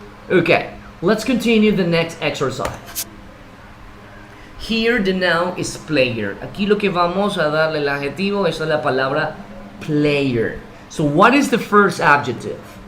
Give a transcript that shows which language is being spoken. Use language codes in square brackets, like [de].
[en] Okay, let's continue the next exercise. Here the noun is player. [es] Aquí lo que vamos a darle el adjetivo es a la palabra player. [en] So what is the first adjective?